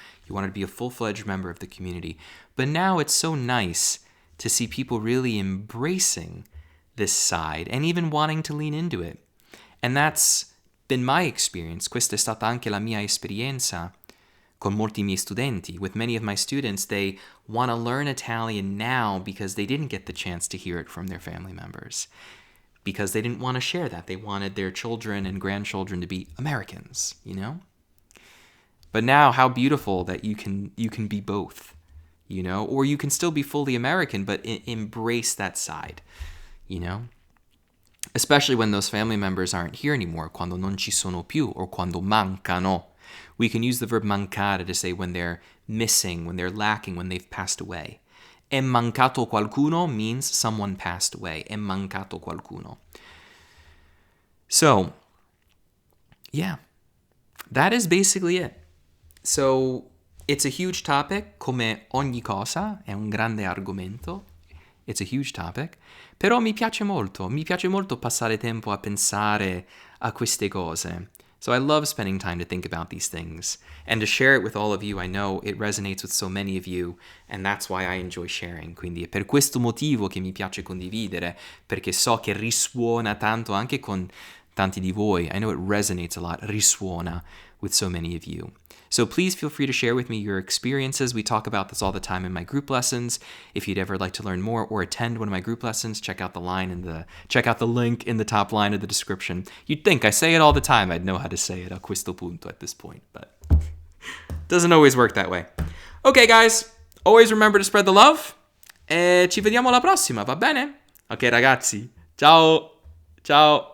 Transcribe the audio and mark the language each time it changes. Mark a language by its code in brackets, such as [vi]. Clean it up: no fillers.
[en] You wanted to be a full-fledged member of the community. But now it's so nice to see people really embracing this side and even wanting to lean into it. And that's been my experience. [it] Questa è stata anche la mia esperienza con molti miei studenti. [en] With many of my students, they want to learn Italian now because they didn't get the chance to hear it from their family members, because they didn't want to share that. They wanted their children and grandchildren to be Americans, But now, how beautiful that you can be both, Or you can still be fully American, but embrace that side, Especially when those family members aren't here anymore, [it] quando non ci sono più, [en] or [it] quando mancano. [en] We can use the verb mancare to say when they're missing, when they're lacking, when they've passed away. [it] È mancato qualcuno [en] means someone passed away. [it] È mancato qualcuno. [en] So, yeah, that is basically it. So, it's a huge topic, [it] come ogni cosa, è un grande argomento. [en] It's a huge topic. [it] Però mi piace molto passare tempo a pensare a queste cose. [en] So I love spending time to think about these things and to share it with all of you. I know it resonates with so many of you, and that's why I enjoy sharing. [it] Quindi è per questo motivo che mi piace condividere, perché so che risuona tanto anche con tanti di voi. [en] I know it resonates a lot, risuona with so many of you. So please feel free to share with me your experiences. We talk about this all the time in my group lessons. If you'd ever like to learn more or attend one of my group lessons, check out the link in the top line of the description. You'd think I say it all the time. I'd know how to say it [it] a questo punto [en] at this point, but doesn't always work that way. Okay, guys, always remember to spread the love. [it] E ci vediamo alla prossima, va bene? Ok, ragazzi. Ciao. Ciao.